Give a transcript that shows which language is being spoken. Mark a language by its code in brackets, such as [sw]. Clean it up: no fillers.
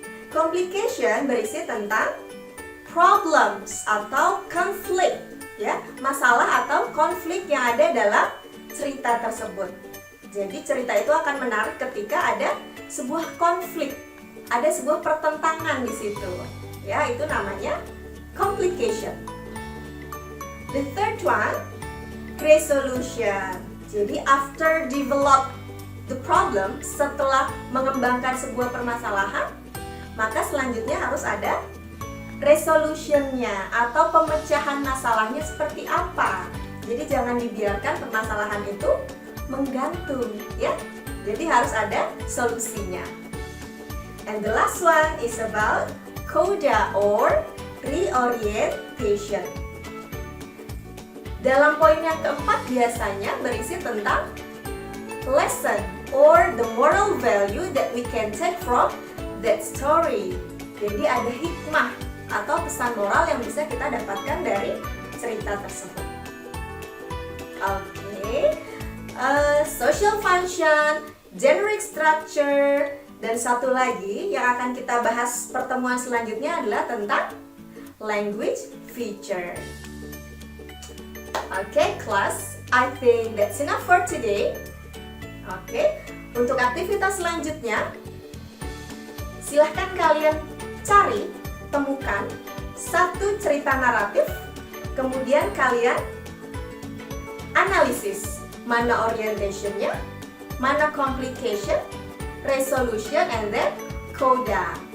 [id] Complication berisi tentang problems atau konflik, ya, masalah atau konflik yang ada dalam cerita tersebut. Jadi cerita itu akan menarik ketika ada sebuah konflik ada sebuah pertentangan di situ. Ya, itu namanya complication. [en] The third one, resolution. [id] Jadi [en] after develop the problem, [id] setelah mengembangkan sebuah permasalahan, maka selanjutnya harus ada resolutionnya atau pemecahan masalahnya seperti apa. Jadi jangan dibiarkan permasalahan itu menggantung, ya. Jadi harus ada solusinya. [en] And the last one is about coda or reorientation. [id] Dalam poin yang keempat biasanya berisi tentang [en] lesson or the moral value that we can take from that story. [id] Jadi ada hikmah atau pesan moral yang bisa kita dapatkan dari cerita tersebut. Oke. Social function, generic structure, dan satu lagi yang akan kita bahas pertemuan selanjutnya adalah tentang language feature. [en] Oke, class, I think that's enough for today. [id] Oke, untuk aktivitas selanjutnya, silahkan kalian cari, temukan satu cerita naratif, kemudian kalian analisis mana orientationnya, mana complication, resolution, [en] and then [id] coda.